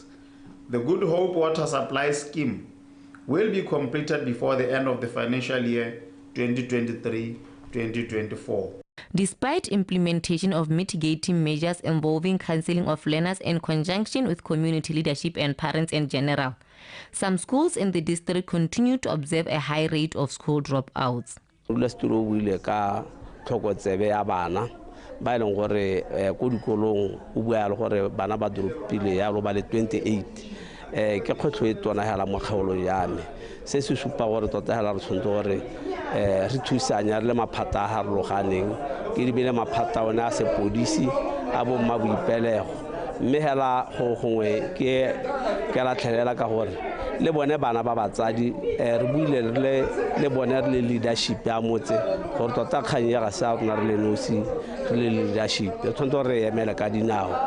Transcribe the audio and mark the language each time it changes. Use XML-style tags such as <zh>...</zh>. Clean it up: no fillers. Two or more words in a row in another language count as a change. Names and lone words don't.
<en>The Good Hope Water Supply Scheme will be completed before the end of the financial year 2023-2024. Despite implementation of mitigating measures involving counseling of learners in conjunction with community leadership and parents in general, some schools in the district continue to observe a high rate of school dropouts.</en> <tn>Ba e leng gore ko dikolong o bua le gore bana ba dropile ya lo ba le 28 ke kgwetlho e tona hela mo kgaolong ya me se se supa gore tota hela re tshwantse gore re thusanya re le maphata a harologaneng ke dibile maphata ona a sepodisi a bo mma boipelego mme hela go gongwe ke la tlhelela ka gore le bone bana ba batsadi re buile le bone re le leadership ya motse gore tota kgang ya ga sa rona re le nosi re le leadership e tshwanetse re emela ka dinao</tn>